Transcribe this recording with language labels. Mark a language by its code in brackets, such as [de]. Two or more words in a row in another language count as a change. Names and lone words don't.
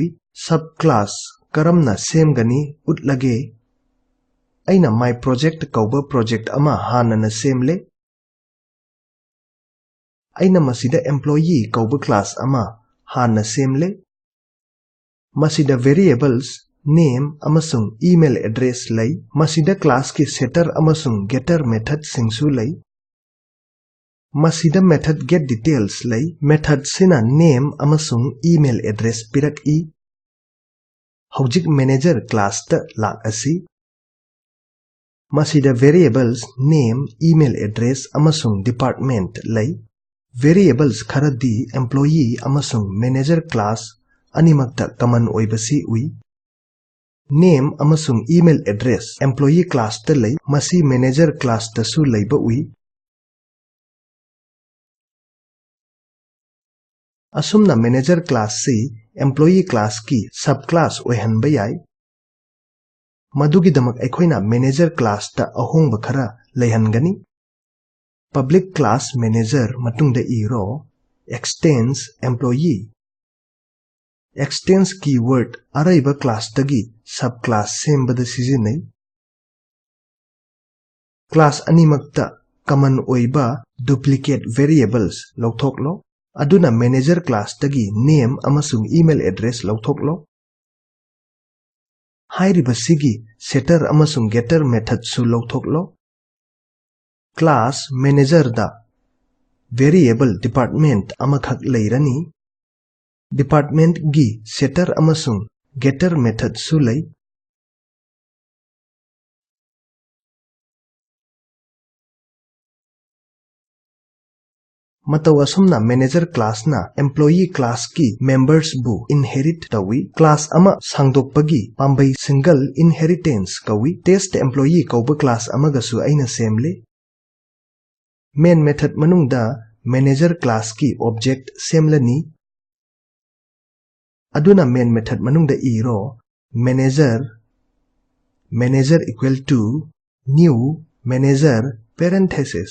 [mni] Subclass karamna semgani utlage. Aina [en] my project [mni] kauba project ama hanana semle. Aina masida employee kauba class ama hana semle. Masida [en] variables name [mni] amasung [en] email address [mni] lay. Masida class ki setter amasung [en] getter method [mni] singsu lay. Masida [en] method get details [mni] lay. Method sina name amasung [en] email address [mni] pirak I. Hojik [en] manager class [mni] ta lak asi. Masida [en] variables name email address [mni] amasung department lay. Variables kharadi employee amasung [en] manager class [mni] animakta common oibasi ui. Name amasung [en] email address employee class [mni] ta lay. Masi [en] manager class [mni] ta su layba ui. Asumna [en] manager class [mni] si [en] employee class [mni] ki subclass oihanba yai. Madugidamak aikoina [en] manager class [mni] ta ahongba khara layhangani. [en] Public class manager [mni] matungda iro [en] extends employee. Extends keyword [mni] araiba class tagi subclass sembada sizinai. Class animakta common oiba [en] duplicate variables [mni] lauthoklo. Aduna [en] manager class [mni] tagi name amasung [en] email address [mni] lauthoklo. Hairiba sigi setter amasung [en] getter method [mni] su lauthoklo. [en] Class manager [mni] da [en] variable department [mni] amakhak leirani. Department gi setter amasung [en] getter method [mni] su lay. Mataw asumna [en] manager class [mni] na [en] employee class [mni] ki members bu inherit tawi. Class ama sangdokpagi pambai [en] single inheritance [mni] kawi. [en] Test employee [mni] kauba class amagasu aina semle. [en] Main method [mni] manungda [en] manager class [mni] ki object semlani. Aduna [en] main method [mni] manungda iro [en] manager equal to new manager parenthesis.